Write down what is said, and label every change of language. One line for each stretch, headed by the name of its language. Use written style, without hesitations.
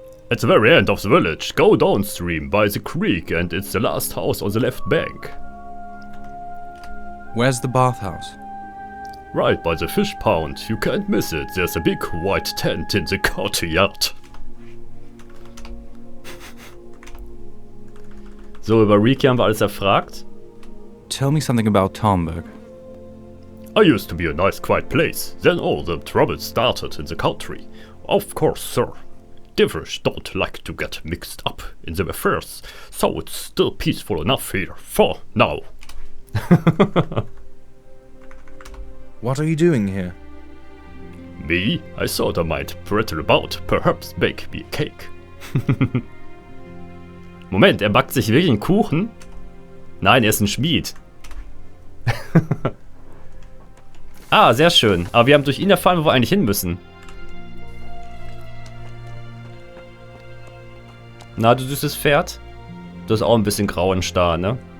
English: At the very end of the village, go downstream by the creek and it's the last house on the left bank. Where's the bathhouse? Right by the fish pond, you can't miss it. There's a big white tent in the courtyard.
German: So, über Riki haben wir alles erfragt.
English: Tell me something about Talmberg. I used to be a nice quiet place, then all the trouble started in the country. Of course, sir. Divers don't like to get mixed up in the affairs, so it's still peaceful enough here, for now. What are you doing here? Me? I thought I might prattle about, perhaps bake me a cake.
German: Moment, er backt sich wirklich einen Kuchen? Nein, er ist ein Schmied. Ah, sehr schön. Aber wir haben durch ihn erfahren, wo wir eigentlich hin müssen. Na, du süßes Pferd? Du hast auch ein bisschen grauen Star, ne?